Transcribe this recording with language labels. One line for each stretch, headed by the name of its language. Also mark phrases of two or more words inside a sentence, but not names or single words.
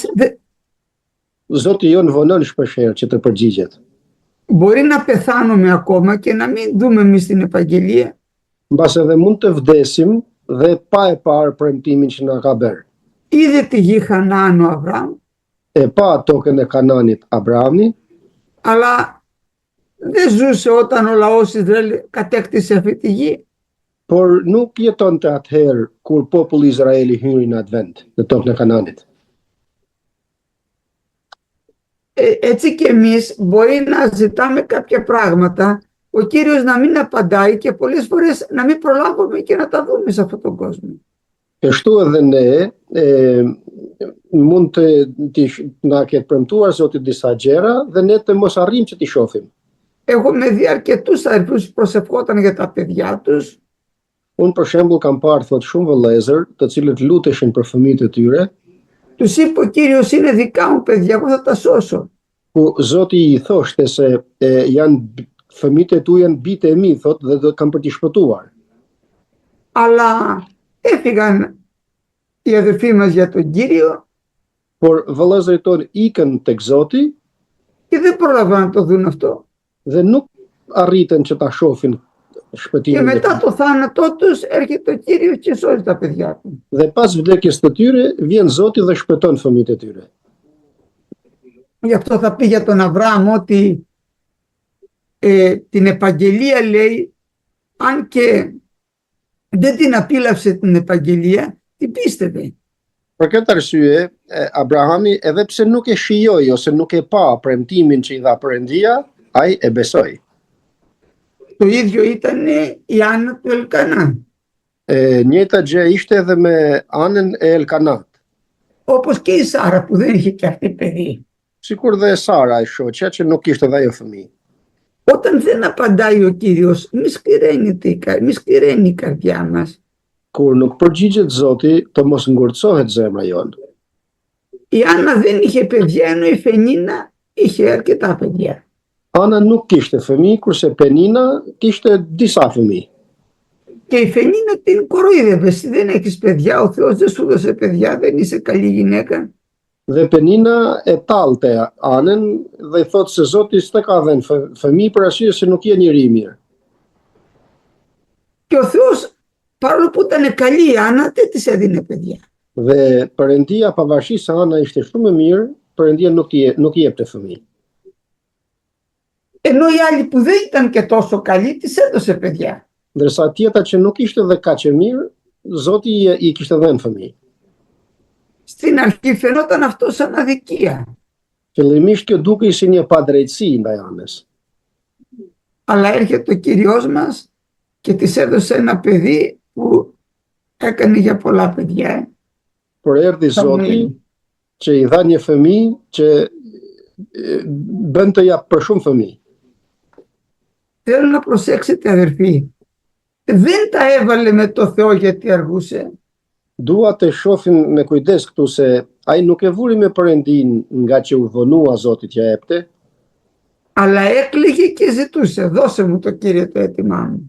Albanian: Zoti jon vonon shpeshherë që të përgjigjet.
Greek: μπορεί να πεθάνουμε ακόμα και να μην δούμε εμείς την Επαγγελία.
Albanian: Mbase dhe mund të vdesim dhe pa e parë premtimin që na ka bërë.
Greek: Είδε τη γη Χανaan ο Αβραάμ,
Albanian: E pa tokën e Kananit Abrahami,
Greek: αλλά δεν ζούσε όταν ο λαός Ισραήλ κατέκτησε αυτή τη γη.
Albanian: por nuk jetonte atëherë kur populli Izraeli hyri në atë vend, në tokën e Kananit.
Greek: Έτσι και εμείς μπορεί να ζητάμε κάποια πράγματα, ο Κύριος να μην απαντάει και πολλές φορές να μην προλάβουμε και να τα δούμε σε αυτόν τον κόσμο.
Albanian: Kështu edhe ne mund të na ketë premtuar Zoti disa gjëra dhe ne të mos arrijmë që t'i shohim.
Greek: Έχουμε δει αρκετούς αδελφούς που προσευχόταν για τα παιδιά τους.
Albanian: Unë për shembull kam parë thot shumë vëllezër të cilët luteshin për fëmijët e tyre,
Greek: Τους είπε ο Κύριος είναι δικά μου παιδιά, εγώ θα τα σώσω.
Albanian: ku Zoti i thoshte se janë fëmijët e tu janë bitë e mi, thot, dhe do të kam për t'i shpëtuar.
Greek: Αλλά έφυγαν οι αδελφοί μας για τον Κύριο
Albanian: Por vëllezërit tonë ikën tek Zoti
Greek: Και δεν πρόλαβαν να το δουν αυτό.
Albanian: Dhe nuk arritën që ta shohin
Greek: Και
Albanian: shpëtimin.
Greek: μετά το θάνατό τους έρχεται ο Κύριος και σώζει τα παιδιά του.
Albanian: Dhe pas vdekjes të tyre, vjen Zoti dhe shpëton fëmijët e tyre.
Greek: Γι' αυτό θα πει για τον Αβραάμ ότι την επαγγελία, λέει, αν και δεν την απίλαυσε την επαγγελία, την πίστευε.
Albanian: Për këtë arsye, Abrahami edhe pse nuk e shijoi ose nuk e pa premtimin që i dha Perëndia, ai e besoi.
Greek: Το ίδιο ήταν η Άννα του Ελκανά.
Albanian: Njëjta gjë ishte edhe me anën e Elkanat.
Greek: Όπως και η Σάρα που δεν είχε και αυτή παιδί.
Albanian: Sikur dhe Sara, η shoqja që nuk kishte dhe ajo fëmijë.
Greek: Όταν δεν απαντάει ο Κύριος, μη σκληραίνει η καρδιά μας.
Albanian: Kur nuk përgjigjet Zoti, të mos ngurtësohet zemra jonë.
Greek: Η Άννα δεν είχε παιδιά, ενώ η Φενίνα είχε αρκετά παιδιά.
Albanian: Ana nuk kishte fëmijë, kurse Penina kishte disa fëmijë.
Greek: Και η Φενίνα την κοροϊδεύε. Εσύ δεν έχεις παιδιά, ο Θεός δεν σου δώσε παιδιά, δεν είσαι καλή γυναίκα.
Albanian: Dhe Penina e tallte Anën dhe i thotë se Zoti s'te ka dhënë fëmijë për arsye se nuk je njeri i mirë.
Greek: Και ο Θεός, παρόλο που ήταν καλή η Άννα, δεν της έδινε παιδιά.
Albanian: Dhe Perëndia, pavarësisht se Ana ishte shumë e mirë, Perëndia nuk i jepte fëmijë.
Greek: Ενώ η άλλη που δεν ήταν και τόσο καλή, της έδωσε παιδιά.
Albanian: Ndërsa tjetra që nuk ishte dhe kaq e mirë, Zoti i kishte dhënë fëmijë.
Greek: Στην αρχή φαινόταν αυτό σαν αδικία.
Albanian: Fillimisht kjo dukej si një padrejtësi ndaj Anës.
Greek: Αλλά έρχεται ο Κύριος μας και της έδωσε ένα παιδί που έκανε για πολλά παιδιά.
Albanian: Por erdhi Zoti që i dha një fëmijë që bën të jap për shumë fëmijë.
Greek: Θέλω να προσέξετε, αδερφοί. Δεν τα έβαλε με το Θεό γιατί αργούσε.
Albanian: Dua të shohim me kujdes këtu se ai nuk e vuri me Perëndin nga që u vonua Zoti t'ja jepte,
Greek: Αλλά έκλαιγε και ζητούσε. Δώσε μου το Κύριε το αίτημά μου.